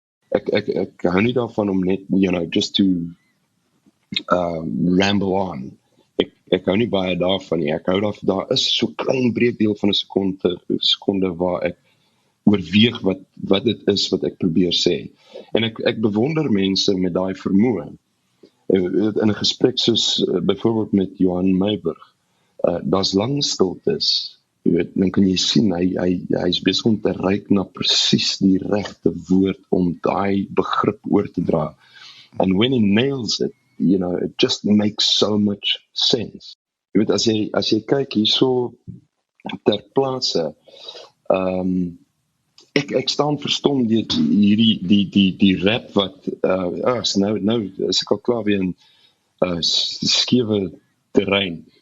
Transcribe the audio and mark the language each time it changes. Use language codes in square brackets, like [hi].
[af] Ek hou nie daarvan om net, [en] just to ramble on. [af] Ek hou nie baie daarvan nie. Ek hou daarvan, daar is so klein breekdeel van 'n sekonde waar ek oorweeg wat dit is wat ek probeer sê. En ek bewonder mense met daai vermoë. In 'n gesprek soos byvoorbeeld met Johan Meiburg, daar's lang stiltes. Jy weet, dan kan jy sien, hy is besig om te reik na presies die regte woord om daai begrip oor te dra. [en] And when he nails it, it just makes so much sense. [af] Jy weet, as jy kyk hierso ter plaatse, ek staan verstom deur die rap wat, nou is ek al klaar weer in skewe terrein.